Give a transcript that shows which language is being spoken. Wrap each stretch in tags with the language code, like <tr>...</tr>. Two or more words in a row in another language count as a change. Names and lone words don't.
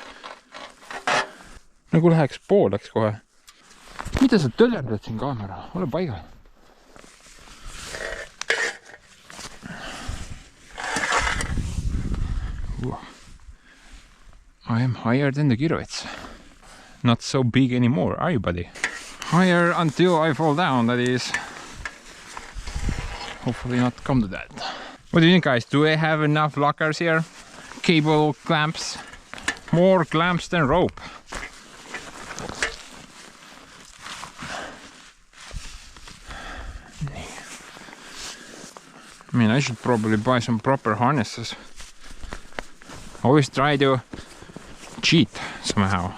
<et>Nagu läheks pooleks kohe. Mida sa tölerdad siin kaamera? Ole paigal.</et> <en>I am higher than the Kirovets. Not so big anymore, are you, buddy? Higher until I fall down, that is. Hopefully not come to that. What do you think, guys? Do I have enough lockers here? Cable clamps? More clamps than rope. I mean, I should probably buy some proper harnesses. Always try to cheat somehow.</en>